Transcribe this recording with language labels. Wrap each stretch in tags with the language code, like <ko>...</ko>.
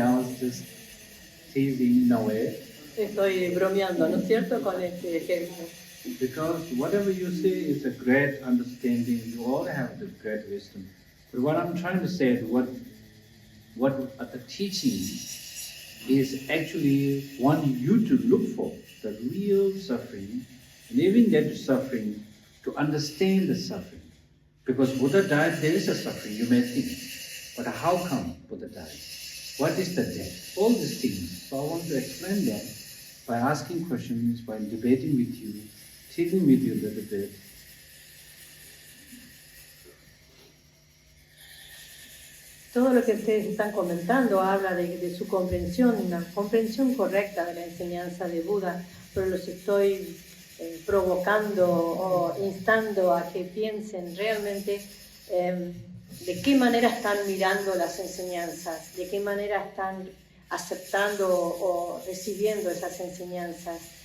<en>I was just teasing in a way.</en> <es>Estoy bromeando, ¿no es cierto?, con este ejemplo.</es> <en>Because whatever you say is a great understanding. You all have the great wisdom. But what I'm trying to say is what the teaching is actually wanting you to look for the real suffering, and even that suffering, to understand the suffering. Because Buddha died, there is a suffering, you may think. But how come Buddha died? What is the death? All these things. So I want to explain that by asking questions, by debating with you, teasing with you a little bit.</en> <es>Todo lo que ustedes están comentando habla de su comprensión, una comprensión correcta de la enseñanza de Buda, pero los estoy provocando o instando a que piensen realmente de qué manera están mirando las enseñanzas, de qué manera están aceptando o recibiendo esas enseñanzas.</es>